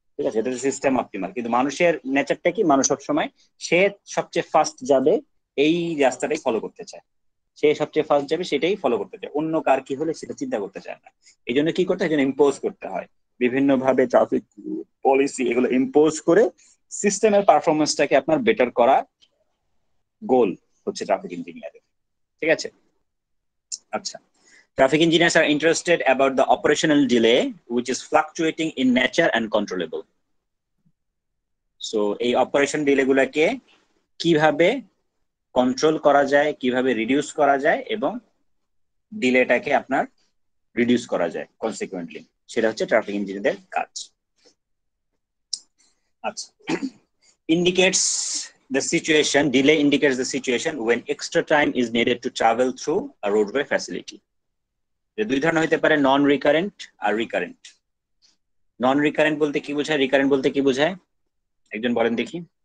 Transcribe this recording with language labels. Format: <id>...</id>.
<bn>ঠিক আছে, এটা সিস্টেম অপটিমাল। কিন্তু মানুষের নেচারটা কি, মানুষ সবসময় সে সবচেয়ে ফার্স্ট যাবে এই রাস্তাটাই ফলো করতে চায়, সে সবচেয়ে ফার্স্ট যাবে সেটাই ফলো করতে চায়, অন্য কার কি হলে সেটা চিন্তা করতে চায় না। এই জন্য কি করতে হয়, ইম্পোজ করতে হয় বিভিন্ন ভাবে ট্রাফিক পলিসি, এগুলো ইম্পোজ করে সিস্টেমের পারফরমেন্সটাকে আপনার বেটার করা গোল হচ্ছে ট্রাফিক ইঞ্জিনিয়ারের। ঠিক আছে, আচ্ছা।</bn> <en>Traffic engineers are interested about the operational delay, which is fluctuating in nature and controllable.</en> <bn>So, এই অপারেশন ডিলে গুলাকে কিভাবে কন্ট্রোল করা যায়, কিভাবে রিডিউস করা যায়, এবং ডিলেটাকে আপনার রিডিউস করা যায় কনসিকুয়েন্টলি, সেটা হচ্ছে ট্রাফিক ইঞ্জিনিয়ারদের কাজ।</bn> <en>আচ্ছা, indicates the situation, delay indicates the situation when extra time is needed to travel through a roadway facility.</en> <bn>দুই ধরনের হতে পারে, নন রিকারেন্ট আর রিকারেন্ট। নন রিকারেন্ট বলতে কি বোঝায়, রিকারেন্ট বলতে কি বোঝায়, একজন বলেন দেখি।</bn>